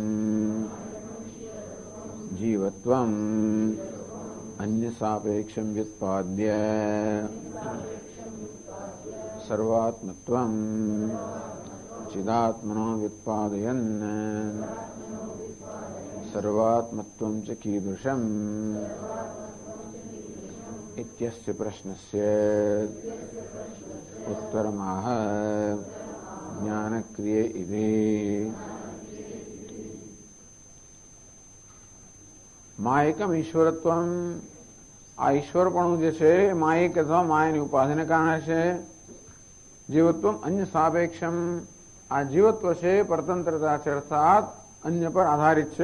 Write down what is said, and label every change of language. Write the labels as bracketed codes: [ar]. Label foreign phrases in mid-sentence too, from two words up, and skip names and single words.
[sa] જીવત્વમ અન્ય સાપેક્ષમ વ્યુત્પાદ્ય સર્વાત્મત્વમ ચિદાત્મનો વ્યુત્પાદયન સર્વાત્મત્વમ ચ કીદૃશમ इत्यस्य प्रश्नस्य उत्तरमाह ज्ञानक्रिये इति. માયકમ ઈશ્વરત્વમ, [gu] આ ઈશ્વરપણું જે છે માયિક અથવા માયાની ઉપાધિને કારણે છે. [sa] જીવત્વમ અન્ય સાપેક્ષમ, [gu] આ જીવત્વ છે પરતંત્રતા છે, અર્થાત અન્ય પર આધારિત છે.